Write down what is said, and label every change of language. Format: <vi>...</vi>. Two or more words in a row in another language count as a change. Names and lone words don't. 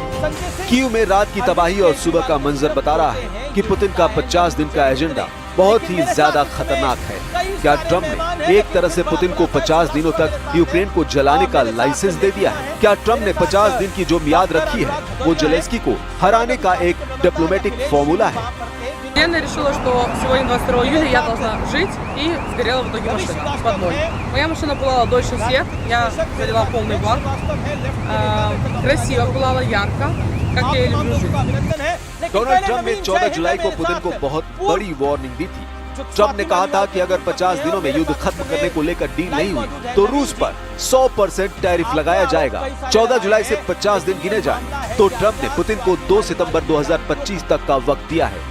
<hi>कीव में रात की तबाही और सुबह का मंजर बता रहा है कि पुतिन का 50 दिन का एजेंडा बहुत ही ज्यादा खतरनाक है। क्या ट्रंप ने एक तरह से पुतिन को 50 दिनों तक यूक्रेन को जलाने का लाइसेंस दे दिया है? क्या ट्रंप ने 50 दिन की जो मियाद रखी है वो जेलेंस्की को हराने का एक</hi> <en>diplomatic formula</en> <hi>है?</hi> <ru>Я решила, что сегодня 22 июля я должна жить, и сгорела в итоге машина под мной. Моя машина пылала дольше всех, я залила полный бак, красиво пылала, ярко, как я и люблю жить.</ru> <hi>डोनाल्ड ट्रंप ने 14 जुलाई को पुतिन को बहुत बड़ी वार्निंग दी थी। ट्रंप ने कहा था कि अगर 50 दिनों में युद्ध खत्म करने को लेकर डील नहीं हुई तो रूस पर 100% टैरिफ लगाया जाएगा। 14 जुलाई से 50 दिन गिने जाएं, तो ट्रंप ने पुतिन को 2 सितंबर 2025 तक का वक्त दिया है।</hi>